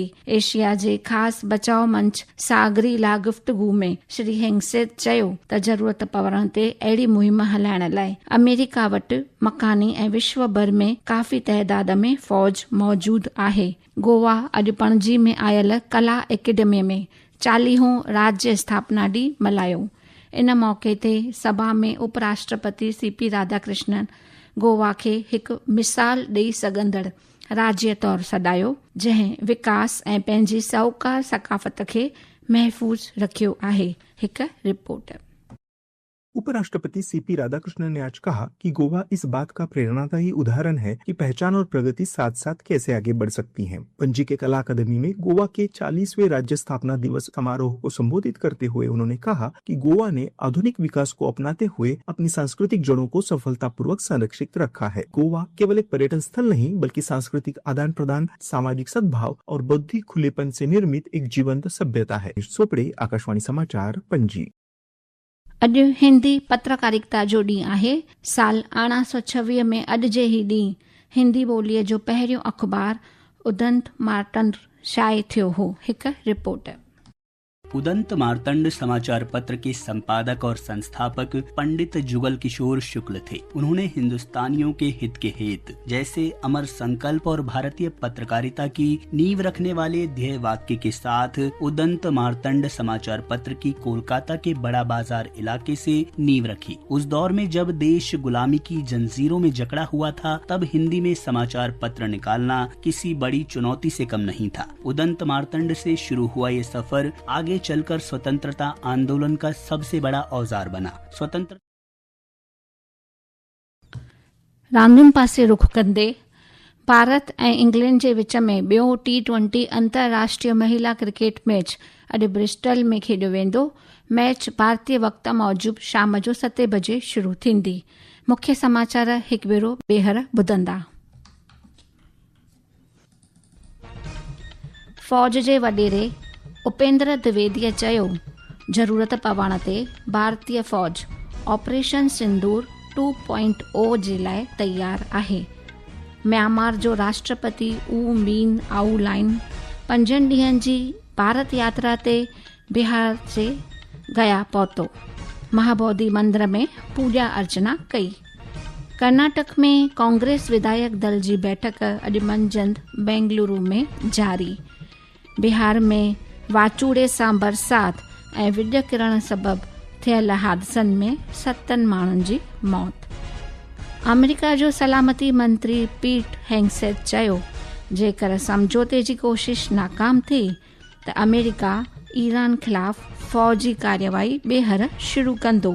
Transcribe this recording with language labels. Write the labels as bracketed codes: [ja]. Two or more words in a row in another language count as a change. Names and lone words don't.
[sd] एशिया जे ख़ासि बचाव मंच सागरी ला गुफ़्तगू में श्री हेग्सेथ चयो त ज़रूरत पवण ते अहिड़ी मुहिम हलाइण लाइ अमेरिका वटि मकानी ऐं विश्व भर में काफ़ी तइदाद में फ़ौज मौजूद आहे। गोवा अॼु पणजी में आयल कला एकेडमी में 40हों राज्य स्थापना ॾींहुं मल्हायो। इन मौक़े ते सभा में उपराष्ट्रपति CP राधाकृष्णन गोवा खे हिकु मिसाल ॾेई सघंदड़ राज्य तौरु सॾायो, जंहिं विकास ऐं पंहिंजी साहूकार सकाफ़त खे महफ़ूज़ रखियो आहे। हिकु रिपोर्ट। [hi] उपराष्ट्रपति CP राधाकृष्णन ने आज कहा कि गोवा इस बात का प्रेरणादायी उदाहरण है कि पहचान और प्रगति साथ साथ कैसे आगे बढ़ सकती हैं। पणजी के कला अकादमी में गोवा के 40वें राज्य स्थापना दिवस समारोह को संबोधित करते हुए उन्होंने कहा कि गोवा ने आधुनिक विकास को अपनाते हुए अपनी सांस्कृतिक जड़ों को सफलतापूर्वक संरक्षित रखा है। गोवा केवल एक पर्यटन स्थल नहीं बल्कि सांस्कृतिक आदान प्रदान, सामाजिक सद्भाव और बौद्धिक खुलेपन से निर्मित एक जीवंत सभ्यता है। सोपड़े, आकाशवाणी समाचार, पणजी। [sd] अॼु हिंदी पत्रकारिता जो ॾींहुं आहे। साल 1826 में अॼु जे ही ॾींहुं हिंदी ॿोलीअ जो पहिरियों अख़बार उदंत मार्तंड शाये थियो हो। हिकु रिपोर्ट। [hi] उदंत मार्तंड समाचार पत्र के संपादक और संस्थापक पंडित जुगल किशोर शुक्ल थे। उन्होंने हिंदुस्तानियों के हित के हेत जैसे अमर संकल्प और भारतीय पत्रकारिता की नींव रखने वाले ध्येय वाक्य के साथ उदंत मार्तंड समाचार पत्र की कोलकाता के बड़ा बाजार इलाके से नींव रखी। उस दौर में जब देश गुलामी की जंजीरों में जकड़ा हुआ था, तब हिंदी में समाचार पत्र निकालना किसी बड़ी चुनौती से कम नहीं था। उदंत मार्तंड से शुरू हुआ ये सफर आगे चलकर स्वतंत्रता आंदोलन का सबसे बड़ा औजार बना। स्वतंत्र [sd] रांदुनि पासे रुख कंदे भारत ऐं इंग्लैंड जे विच में ॿियो T20 अंतर्राष्ट्रीय महिला क्रिकेट मैच अॼु ब्रिस्टल में खेॾियो वेंदो। मैच भारतीय वक़्त मूजिबि शाम जो 7 बजे शुरू थींदी। मुख्य समाचार हिकु भेरो ॿीहर ॿुधंदा। फ़ौज जे वॾेरे उपेंद्र द्विवेदीअ चयो, ज़रूरत पवण ते भारतीय फ़ौज ऑपरेशन सिंदूर 2.0 जे लाइ तयार आहे। म्यांमार जो राष्ट्रपति ऊ मीन आउलाइन 5 ॾींहनि जी भारत यात्रा ते बिहार जे गया पहुतो। महाबोधि मंदिर में पूॼा अर्चना कई। कर्नाटक में कांग्रेस विधायक दल जी बैठक अॼु मंझंदि बेंगलुरु में जारी। बिहार में वाचूड़े सां बरसात ऐं विॼ किरण सबबि थियल हादसनि में 7 माण्हुनि जी मौत। अमेरिका जो सलामती मंत्री पीट हेग्सेथ चयो, जेकर समझौते जी कोशिश नाकाम थी त अमेरिका ईरान ख़िलाफ़ फ़ौजी कार्यवाही ॿीहर शुरू कंदो।